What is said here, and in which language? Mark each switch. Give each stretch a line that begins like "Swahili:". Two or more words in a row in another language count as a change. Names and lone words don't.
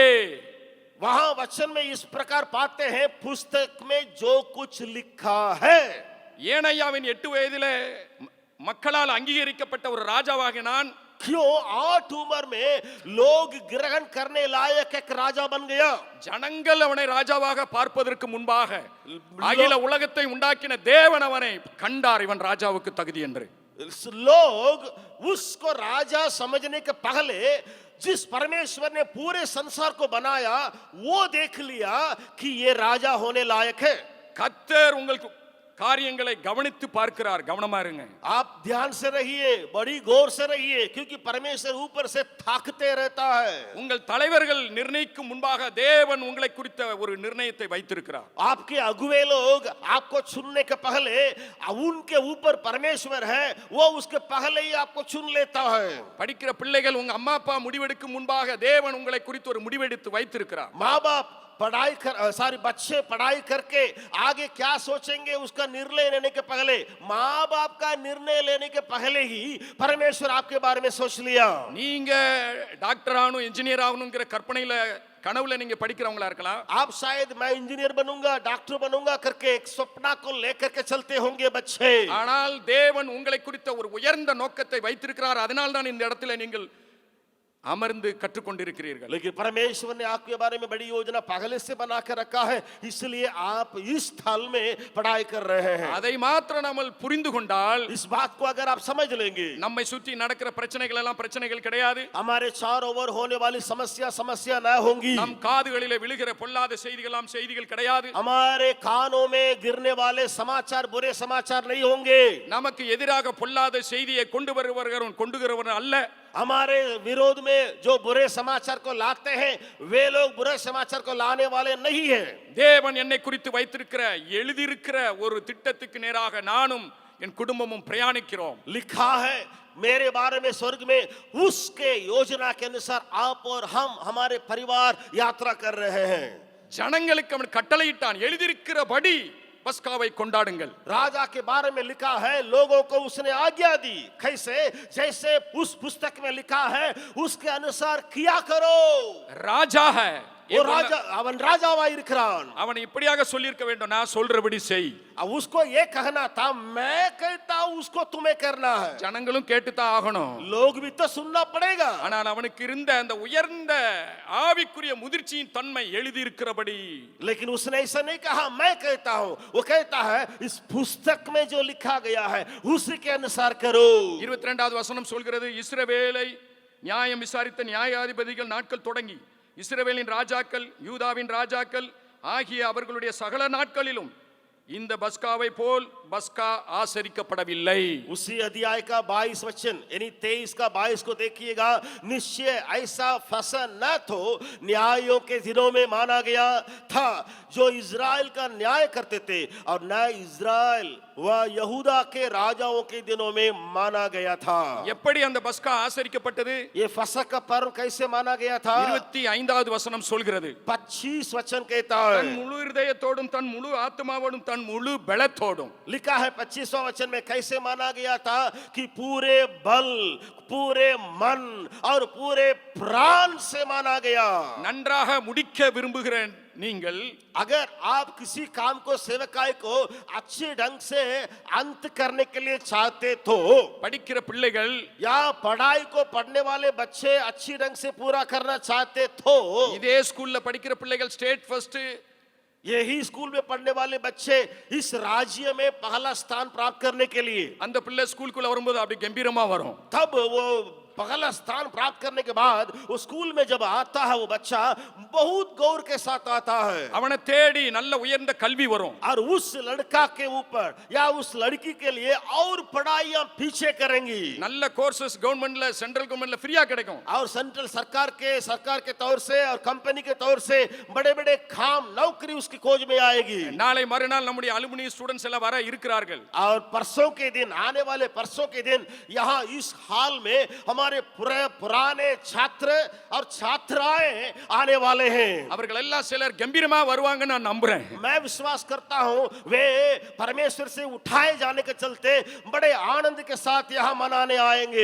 Hindi: वहां वचन में इस प्रकार पाते हैं पुस्तक में जो कुछ लिखा है.
Tamil: ஏனையாவின் 8 வயதிலே மக்களால் அங்கீகரிக்கப்பட்ட ஒரு ராஜாவாக நான்
Hindi: क्यों 8 उम्र में लोग ग्रहण करने लायक एक राजा बन गया?
Tamil: ஜனங்கள் அவனை ராஜாவாக பார்ப்பதற்கு முன்பாக அகில உலகத்தை உண்டாக்கின தேவன் அவனை கண்டார் இவன் ராஜாவுக்கு தகுதி என்று.
Hindi: लोग उसको राजा समझने के पहले जिस परमेश्वर ने पूरे संसार को बनाया वो देख लिया कि ये राजा होने लायक है.
Tamil: கர்த்தர் உங்களுக்கு காரியங்களை கவனித்து பார்க்கிறார். கவனமா இருங்க.
Hindi: आप ध्यान से रहिए, बड़ी गौर से रहिए, क्योंकि परमेश्वर ऊपर से ताकते रहता है.
Tamil: உங்கள் தலைவர்கள் நிர்ணயிக்கும் முன்பாக தேவன் உங்களை குறித்த ஒரு நிர்ணயத்தை வைத்திருக்கிறார்.
Hindi: आपके अगुवे लोग आपको चुनने के पहले उनके ऊपर परमेश्वर है, वो उसके पहले ही आपको चुन लेता है.
Tamil: படிக்கிற பிள்ளைகள் உங்க அம்மா அப்பா முடிவெடுக்கும் முன்பாக தேவன் உங்களை குறித்து ஒரு முடிவெடுத்து வைத்திருக்கிறார்.
Hindi: माँ बाप पढ़ाई कर सारे बच्चे पढ़ाई करके आगे क्या सोचेंगे उसका निर्णय लेने के पहले, माँ बाप का निर्णय लेने के पहले ही परमेश्वर आपके बारे में सोच लिया.
Tamil: நீங்க டாக்டர் ஆகணும் இன்ஜினியர் ஆகணுங்கிற கற்பனையில கனவுல நீங்க படிக்கிறவங்களா இருக்கலாம்.
Hindi: आप शायद मैं इंजीनियर बनूंगा, डॉक्टर बनूंगा करके एक सपना को लेकर के चलते होंगे बच्चे.
Tamil: ஆனால் தேவன் உங்களை குறித்த ஒரு உயர்ந்த நோக்கத்தை வைத்திருக்கிறார். அதனால் தான் இந்த இடத்துல நீங்கள் அமர்ந்து கற்றுக்கொண்டிருக்கிறீர்கள்.
Hindi: लेकिन परमेश्वर ने आपके बारे में बड़ी योजना पहले से बना कर रखा है, इसलिए आप इस स्थल में पढ़ाई कर रहे हैं.
Tamil: அதை மாத்திரம் நாமல் புரிந்து கொண்டால்,
Hindi: इस बात को अगर आप समझ लेंगे,
Tamil: நம்மை சுற்றி நடக்கிற பிரச்சனைகள் எல்லாம் பிரச்சனைகள் கிடையாது.
Hindi: हमारे चारों ओर होने वाली समस्या न होंगी.
Tamil: நம் காதுகளிலே விழுகிற பொல்லாத செய்திகள் எல்லாம் செய்திகள் கிடையாது.
Hindi: हमारे कानों में गिरने वाले समाचार बुरे समाचार नहीं होंगे.
Tamil: நமக்கு எதிராக பொல்லாத செய்தியை கொண்டு வருகிறவன் அல்ல.
Hindi: हमारे विरोध में जो बुरे समाचार को लाते हैं वे लोग बुरे समाचार को लाने वाले नहीं हैं.
Tamil: தேவன் என்னை குறித்து வைத்திருக்கிற எழுதியிருக்கிற ஒரு திட்டத்துக்கு நேராக நானும் என் குடும்பமும் பிரயாணிக்கிறோம்.
Hindi: लिखा है मेरे बारे में स्वर्ग में उसके योजना के अनुसार आप और हम हमारे परिवार यात्रा कर रहे हैं.
Tamil: ஜனங்களுக்கு அவன் கட்டளையிட்டான், எழுதியிருக்கிறபடி பஸ்காவை கொண்டாடுங்கள்.
Hindi: राजा के बारे में लिखा है, लोगों को उसने आज्ञा दी. कैसे? जैसे उस पुस्तक में लिखा है उसके अनुसार किया करो.
Tamil: ராஜா है
Hindi: वो राजा
Tamil: அவன் ராஜாவாய் இருக்கிறான். அவன் இப்படியாக சொல்லியிருக்க வேண்டும், நான் சொல்றபடி செய்.
Hindi: अब उसको ये कहना था, मैं कहता हूं उसको तुम्हें करना है.
Tamil: ஜனங்களும் கேட்டுதான் ஆகணும்.
Hindi: लोग भी तो सुनना पड़ेगा.
Tamil: ஆனால் அவனுக்கு இருந்த அந்த உயர்ந்த ஆவிக்குரிய முதிர்ச்சியின் தன்மை எழுதியிருக்கிறபடி.
Hindi: लेकिन उसने ऐसा नहीं कहा मैं कहता हूं, वो कहता है इस पुस्तक में जो लिखा गया है उसी के अनुसार करो.
Tamil: 22வது வசனம் சொல்கிறது, இஸ்ரவேலை நியாயம் விசாரித்த நியாயாதிபதிகள் நாட்கள் தொடங்கி இஸ்ரவேலின் ராஜாக்கள் யூதாவின் ராஜாக்கள் ஆகிய அவர்களுடைய சகல நாட்களிலும் இந்த பஸ்காவை போல் பஸ்கா ஆசரிக்கப்படவில்லை.
Hindi: उसी अध्याय का 22 वचन यानी 23 का 22 को देखिएगा. निश्चय ऐसा फसन न तो न्यायों के दिनों में माना गया था जो इज़राइल का न्याय करते थे, और न इज़राइल व यहूदा के राजाओं के दिनों में माना गया था.
Tamil: எப்படி அந்த பஸ்கா ஆசரிக்கப்பட்டது?
Hindi: ये फसह का पर्व कैसे माना गया था?
Tamil: 25வது வசனம் சொல்கிறது,
Hindi: 25 वचन कहता
Tamil: தன்
Hindi: है,
Tamil: முழு இதயத்தோடும் தன் முழு ஆத்மாவோடும் தன் முழு பலத்தோடும்.
Hindi: लिखा है 25वां वचन में कैसे माना गया था कि पूरे बल, पूरे मन और पूरे प्राण से माना गया.
Tamil: நன்றாக முடிக்க விரும்புகிற நீங்கள்,
Hindi: अगर आप किसी काम को सेवकाई को अच्छे ढंग से अंत करने के लिए चाहते तो,
Tamil: படிக்கிற பிள்ளைகள்
Hindi: या पढ़ाई को पढ़ने वाले बच्चे अच्छी ढंग से पूरा करना चाहते तो,
Tamil: இதே ஸ்கூல்ல படிக்கிற பிள்ளைகள்
English: state first,
Hindi: यही स्कूल में पढ़ने वाले बच्चे इस राज्य में पहला स्थान प्राप्त करने के लिए,
Tamil: அந்த பிள்ளை ஸ்கூலுக்குள்ள வரும்போது அப்படி கம்பீரமா வரும்.
Hindi: तब वो पहला स्थान प्राप्त करने के बाद वो स्कूल में जब आता है वो बच्चा बहुत गौर के साथ आता है.
Tamil: அவனை தேடி நல்ல உயர்ந்த கல்வி வரும்.
Hindi: और उस लड़का के ऊपर या उस लड़की के लिए और पढ़ाइयां पीछे करेंगी.
Tamil: நல்ல கோர்सेस கவர்மெண்ட்ல
English: central government
Tamil: ஃப்ரீயா கிடைக்கும்.
Hindi: और सेंट्रल सरकार के तौर से और कंपनी के तौर से बड़े बड़े काम नौकरी उसकी खोज में आएगी.
Tamil: நாளை மறுநாள் நம்முடைய
English: alumni students
Tamil: எல்லாம் வர இருக்கிறார்கள்.
Hindi: और परसों के दिन, आने वाले परसों के दिन यहाँ इस हाल में हमारे पुराने छात्र और छात्राएं आने वाले हैं.
Tamil: அவர்கள் எல்லாம் சிலர் கம்பீரமா வருவாங்க நான் நம்புறேன்.
Hindi: मैं विश्वास करता हूं वे परमेश्वर से उठाए जाने के चलते बड़े आनंद के साथ यहाँ मनाने आएंगे.